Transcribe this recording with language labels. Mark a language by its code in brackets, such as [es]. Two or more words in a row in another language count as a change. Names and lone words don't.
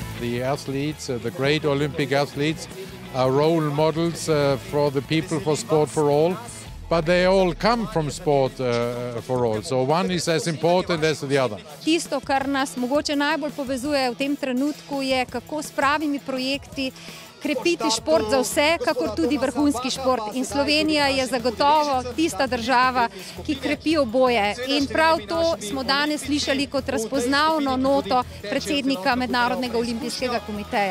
[en] the athletes, the great Olympic athletes, are role models for the people for Sport for All. But they all come from Sport for All, so one is as important as the other. [sl] Tisto, kar nas mogoče najbolj povezuje v tem trenutku, je, kako s pravimi projekti krepiti šport za vse, kakor tudi vrhunski šport. In Slovenija je zagotovo tista država, ki krepi oboje. In prav to smo danes slišali kot razpoznavno noto predsednika Mednarodnega olimpijskega komiteja.